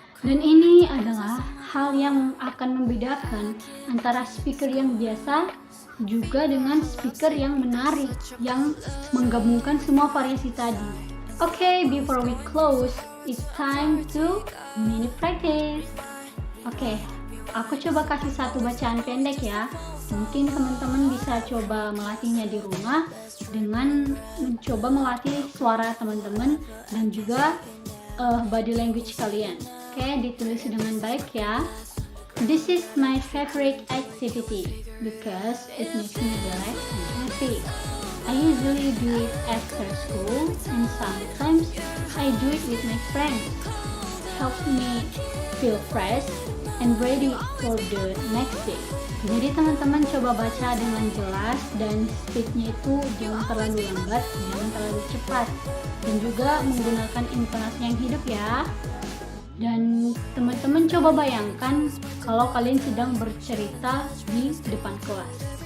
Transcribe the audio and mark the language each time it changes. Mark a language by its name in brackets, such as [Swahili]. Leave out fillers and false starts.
[Indonesian] Dan ini adalah hal yang akan membedakan antara speaker yang biasa juga dengan speaker yang menarik, yang menggabungkan semua variasi tadi. [English] Okay, before we close, it's time to mini practice. [Indonesian] Okay, aku coba kasih satu bacaan pendek ya. Mungkin teman-teman bisa coba melatihnya di rumah dengan mencoba melatih suara teman-teman dan juga body language kalian. Oke, ditulis dengan baik ya. [English] This is my favorite activity because it makes me relax and happy. I usually do it after school and sometimes I do it with my friends. Helps me feel fresh and ready for the next day. [Indonesian] Jadi teman-teman coba baca dengan jelas dan speednya itu jangan terlalu lambat, jangan terlalu cepat, dan juga menggunakan intonasi yang hidup ya. Dan teman-teman coba bayangkan kalau kalian sedang bercerita di depan kelas.